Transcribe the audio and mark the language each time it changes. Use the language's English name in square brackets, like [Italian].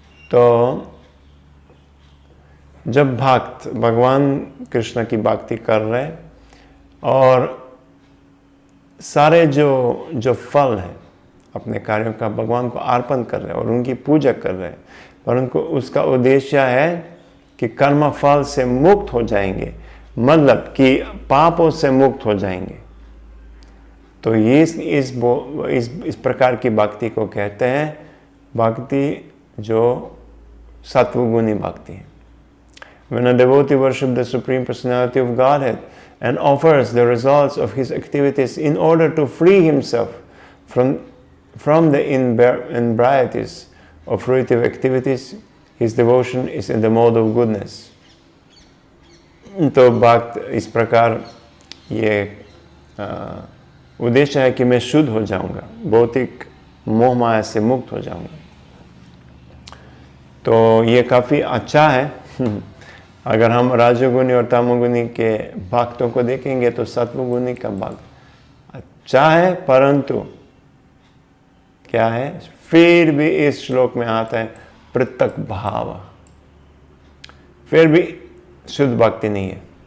[Hindi] तो जब भक्त भगवान कृष्ण की भक्ति कर रहे और सारे जो फल है अपने कार्यों का भगवान को अर्पण कर रहे और उनकी पूजा कर रहे, परंतु उसका उद्देश्य है कि कर्म फल से मुक्त हो जाएंगे, मतलब कि पापों से मुक्त हो जाएंगे। तो ये इस प्रकार की भक्ति को कहते हैं भक्ति जो सत्वगुणी भक्ति है। [English] When a devotee worships the Supreme Personality of Godhead and offers the results of his activities in order to free himself from the inebriaties of fruitive activities, his devotion is in the mode of goodness. [Hindi] तो भक्त इस प्रकार ये उद्देश्य है कि मैं शुद्ध हो जाऊंगा, भौतिक मोह माया से मुक्त हो जाऊंगा। तो ये काफ़ी अच्छा है। अगर हम राजोगुणी और तमोगुणी के भक्तों को देखेंगे तो सत्वगुणी का भक्त अच्छा है, परंतु क्या है, फिर भी इस श्लोक में आता है पृथक भाव, फिर भी शुद्ध भक्ति नहीं है।